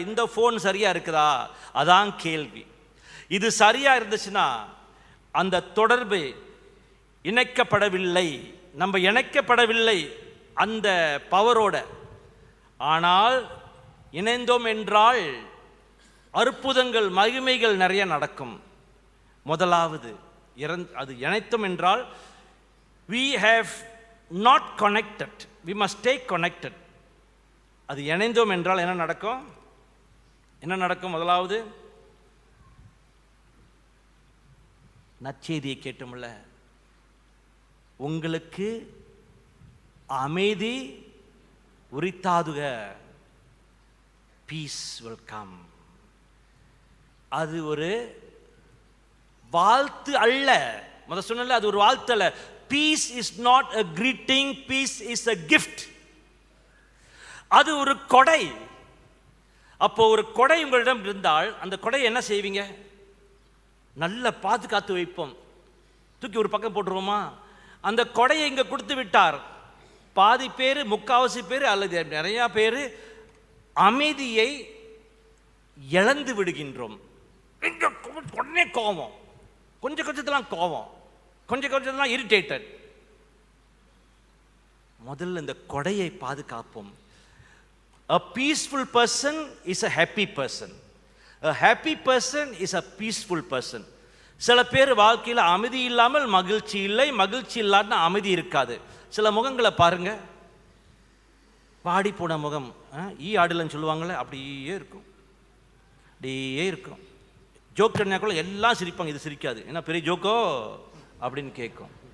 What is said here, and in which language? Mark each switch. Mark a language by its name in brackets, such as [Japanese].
[Tamil] இந்த ஃபோன் சரியா இருக்குதா? அதான் கேள்வி. இது சரியா இருந்துச்சுன்னா அந்த தொடர்பு இணைக்கப்படவில்லை, நம்ம இணைக்கப்படவில்லை அந்த பவரோட. ஆனால் இணைந்தோம் என்றால் அற்புதங்கள், மகிமைகள் நிறைய நடக்கும். முதலாவது அது இணைத்தோம் என்றால் [English] we have not connected, we must stay connected. [Tamil] அது இணைந்தோம் என்றால் என்ன நடக்கும்? முதலாவது நற்செய்தியை கேட்டோம்ல, உங்களுக்கு அமைதி உரித்தாதுக, [English] Peace will come. [Tamil] அது ஒரு வாழ்த்து அல்ல. சொன்னல, அது ஒரு வாழ்த்து அல்ல. [English] Peace is not a greeting, peace is a gift. [Tamil] அது ஒரு கொடை. அப்போ ஒரு கொடை உங்களிடம் இருந்தால் அந்த கொடையை என்ன செய்வீங்க? நல்ல பாதுகாத்து வைப்போம், தூக்கி ஒரு பக்கம் போட்டுருவோமா? அந்த கொடையை இங்க கொடுத்து விட்டார். பாதி பேர், முக்காவாசி பேர் அல்லது நிறைய பேர் அமைதியை இழந்து விடுகின்றோம். உடனே கோபம், கொஞ்சம் கோபம், கொஞ்சம் இரிட்டேட்டட். முதல்ல இந்த கொடையை பாதுகாப்போம். [English] A peaceful person is a happy person. A happy person is a peaceful person. [Tamil] சில பேர் வாழ்க்கையில் அமைதி இல்லாமல் மகிழ்ச்சி இல்லை, மகிழ்ச்சி இல்லாத அமைதி இருக்காது. சில முகங்களை பாருங்க, பாடி போன முகம், ஆடலன்னு சொல்லுவாங்களே, அப்படியே இருக்கும். ஜோக் கூட எல்லாம் சிரிப்பாங்க, இது சிரிக்காது, ஏன்னா பெரிய ஜோக்கோ அப்படின்னு கேட்கும்.